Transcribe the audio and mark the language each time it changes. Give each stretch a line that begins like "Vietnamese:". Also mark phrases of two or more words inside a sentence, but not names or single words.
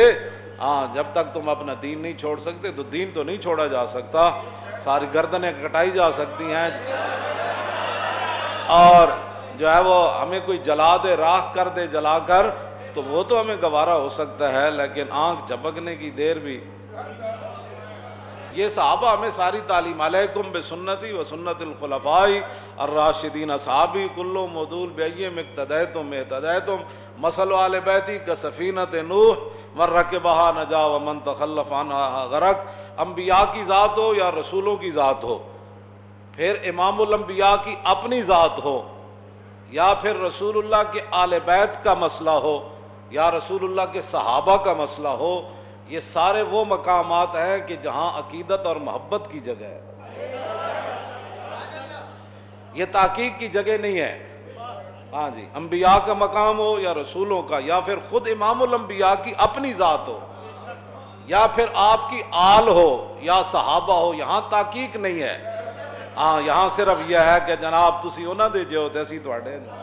Urdu: ہاں جب تک تم اپنا دین نہیں چھوڑ سکتے تو دین تو نہیں چھوڑا جا سکتا، ساری گردنیں کٹائی جا سکتی ہیں، اور جو ہے وہ ہمیں کوئی جلا دے، راکھ کر دے جلا کر، تو وہ تو ہمیں گوارا ہو سکتا ہے، لیکن آنکھ جھپکنے کی دیر بھی۔ یہ صحابہ ہمیں ساری تعلیم
Arabic: علیکم بسنتی و سنت الخلفاء الراشدین اصحابی کلو مودول بیہم اقتدیتم اہتدیتم مثل آل بیتی کسفینت نوح من رکبہا نجا ومن تخلف عنہا غرق۔
Urdu: انبیاء کی ذات ہو یا رسولوں کی ذات ہو، پھر امام الانبیاء کی اپنی ذات ہو، یا پھر رسول اللہ کے آل بیت کا مسئلہ ہو، یا رسول اللہ کے صحابہ کا مسئلہ ہو، یہ سارے وہ مقامات ہیں کہ جہاں عقیدت اور محبت کی جگہ ہے، یہ تحقیق کی جگہ نہیں ہے۔ ہاں جی، انبیاء کا مقام ہو یا رسولوں کا، یا پھر خود امام الانبیاء کی اپنی ذات ہو، یا پھر آپ کی آل ہو یا صحابہ ہو، یہاں تحقیق نہیں ہے۔ ہاں یہاں صرف یہ ہے کہ جناب
Punjabi: تسی انہاں دے جو تے اسی تواڈے۔